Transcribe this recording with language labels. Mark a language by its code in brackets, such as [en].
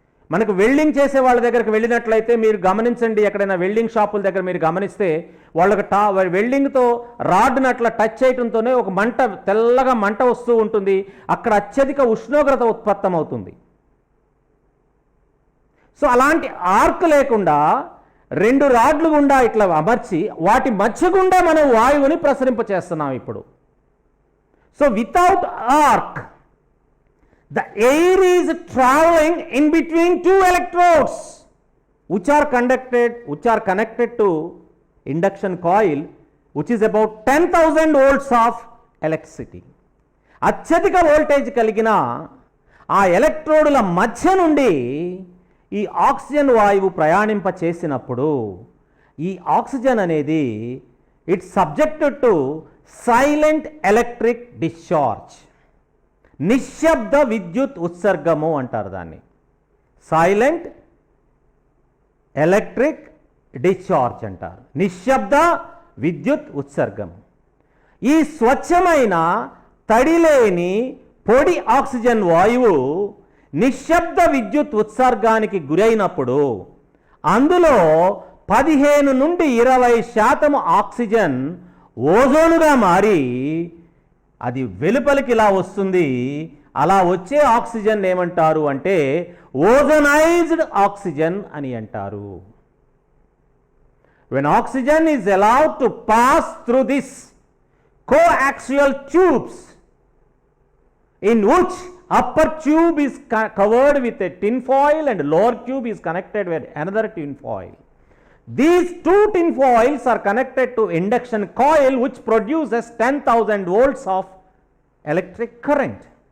[te] మనకు వెల్డింగ్ చేసే వాళ్ళ దగ్గరికి వెళ్ళినట్లయితే మీరు గమనించండి, ఎక్కడైనా వెల్డింగ్ షాపుల దగ్గర మీరు గమనిస్తే వాళ్ళకి వెల్డింగ్తో రాడ్ని అట్లా టచ్ చేయడంతోనే ఒక మంట, తెల్లగా మంట వస్తూ ఉంటుంది. అక్కడ అత్యధిక ఉష్ణోగ్రత ఉత్పత్తమవుతుంది. సో అలాంటి ఆర్క్ లేకుండా 2 రాడ్లు గుండా ఇట్లా అమర్చి వాటి మధ్య గుండా మనం వాయువుని ప్రసరింపచేస్తున్నాం ఇప్పుడు. [en] So without arc the air is traveling in between 2 electrodes which are connected to induction coil, which is about 10,000 volts of electricity. [te] అత్యధిక వోల్టేజ్ కలిగిన ఆ ఎలక్ట్రోడుల మధ్య నుండి ఈ ఆక్సిజన్ వాయువు ప్రయాణింప చేసినప్పుడు ఈ ఆక్సిజన్ అనేది [en] It's subjected to silent electric discharge. [te] నిశ్శబ్ద విద్యుత్ ఉత్సర్గము అంటారు దాన్ని. సైలెంట్ ఎలక్ట్రిక్ డిశ్చార్జ్ అంటారు, నిశ్శబ్ద విద్యుత్ ఉత్సర్గం. ఈ స్వచ్ఛమైన తడిలేని పొడి ఆక్సిజన్ వాయువు నిశ్శబ్ద విద్యుత్ ఉత్సర్గానికి గురైనప్పుడు అందులో 15 నుండి 20% ఆక్సిజన్ ఓజోనుగా మారి అది వెలుపలికి ఇలా వస్తుంది. అలా వచ్చే ఆక్సిజన్ ఏమంటారు అంటే ఓజనైజ్డ్ ఆక్సిజన్ అని అంటారు. [en] when oxygen is allowed to pass through this coaxial tubes in which upper tube is covered with a tin foil and lower tube is connected with another tin foil. These 2 tin foils are connected to induction coil which produces 10,000 volts of electric current.